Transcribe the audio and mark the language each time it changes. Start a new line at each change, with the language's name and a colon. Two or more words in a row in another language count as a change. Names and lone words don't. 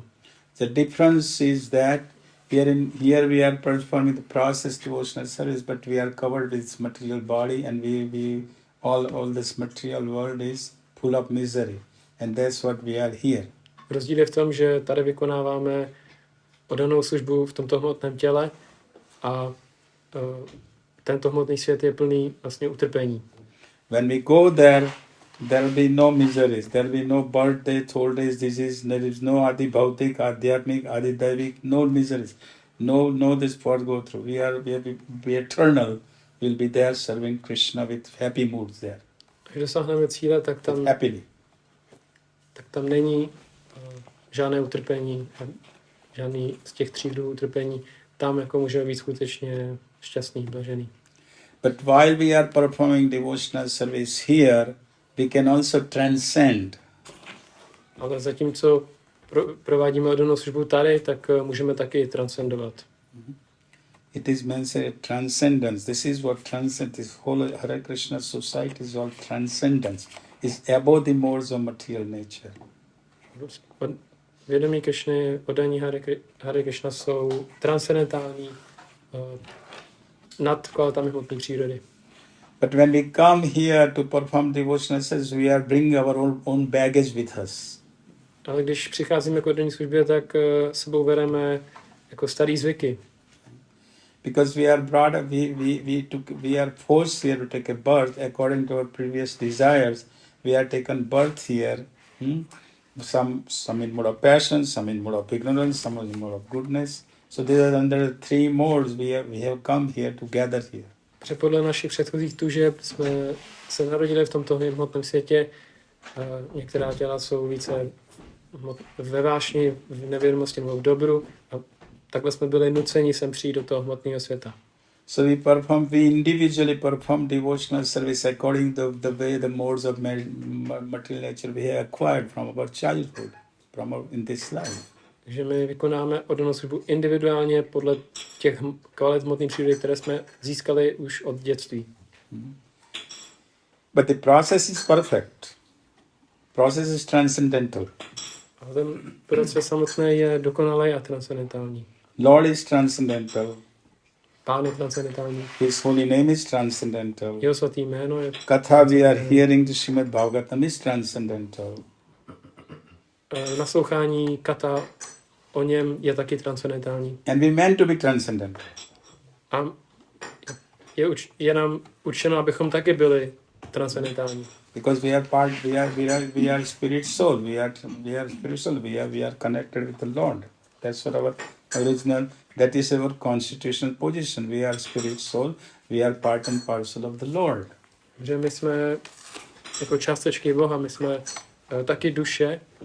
English: The difference is that here we are performing the process devotional service, but we are covered with this material body, and we all this material world is full of misery, and that's what we are here.
Czech: Rozdíl je v tom, že tady vykonáváme oddanou službu v tomto hmotném těle a tento hmotný svět je plný vlastně utrpení.
English: When we go there will be no miseries, there will be no birth, old age, disease, there is no
Sanskrit: आधि भौतिक, आध्यात्मिक, आधि दैविक,
English: no miseries, no this part go through. We are eternal. We'll be there serving Krishna with happy moods there.
Czech: Když dosáhneme cíle, tak tam není žádné utrpení, žádný z těch 3 druhů utrpení. Tam jako můžeme být skutečně šťastný, blažený.
English: But while we are performing devotional service here, we can also transcend.
Czech: Ale zatímco provádíme oddanou službu tady, tak můžeme taky transcendovat.
English: it is mentioned transcendence. This is what this whole Hare Krishna society is all transcendence. Is above the modes of material nature.
Czech: Vědomí Krišny, oddaní Hare Krishna jsou transcendentální nad kvalitami hmotné přírody.
English: But when we come here to perform devotional service, we are bringing our own baggage with us.
Czech: Ale když přicházíme k oddaní službě, tak sebou bereme jako starý zvyky.
English: Because we are brought up, we are forced here to take a birth according to our previous desires. We are taken birth here. Some in mode of passion, some in mode of ignorance, some in mode of goodness. So these are under the three modes we have come here to gather here.
Czech: Protože podle našich předchozích tužeb jsme se narodili v tomto hmotném světě. Některá těla jsou více ve vášni, v nevědomosti nebo v dobru. A takhle jsme byli nuceni sem přijít do toho hmotného světa.
English: So we individually perform devotional service according to the way the modes of material nature we have acquired from our childhood, in this life.
Czech: Takže my vykonáme oddanou službu individuálně podle těch kvalit hmotné přírody, které jsme získali už od dětství.
English: But the process is perfect. Process is transcendental.
Czech: A ten proces samotný je dokonalý a transcendentální.
English: Lord is transcendental.
Czech: Pán je transcendentální.
English: His holy name is transcendental.
Czech: Jeho svatý jméno je
English: Katha we are hearing the Srimad Bhagavatam is transcendental.
Czech: Naslouchání kata o něm je taky transcendentální.
English: And we meant to be transcendental.
Czech: A je nám určeno, abychom taky byli transcendentální.
English: Because we are spirit soul. We are spiritual. We are connected with the Lord. That's what our original. That is our constitutional position. We are spirit soul. We are part and parcel of the Lord.
Czech: Že my jsme jako částečky Boha, my jsme taky duše.